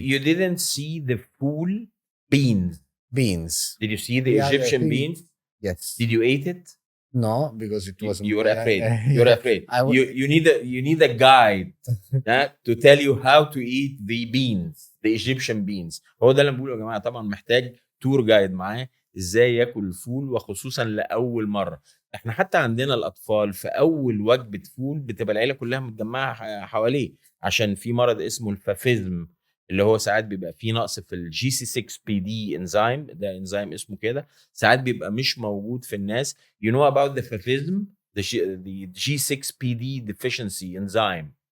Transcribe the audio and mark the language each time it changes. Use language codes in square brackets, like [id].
[en] You didn't see the full beans. Beans. Did you see the Yeah, I Egyptian think- beans? Yes. Did you eat it? No, because it was. You were afraid. Yeah. You're afraid. You need a guide to tell you how to eat the beans, the Egyptian beans. [ar] هو ده اللي بقوله يا جماعه. طبعا محتاج تور جايد معاه ازاي ياكل الفول، وخصوصا لاول مره. احنا حتى عندنا الاطفال في اول وجبه فول بتبقى العيله كلها متجمعه حواليه، عشان في مرض اسمه الفافيزم، اللي هو ساعات بيبقى فيه نقص في الجي سي 6 بي دي انزيم. ده انزيم اسمه كده، ساعات بيبقى مش موجود في الناس. [en] You know about the fafism, the G6PD deficiency enzyme.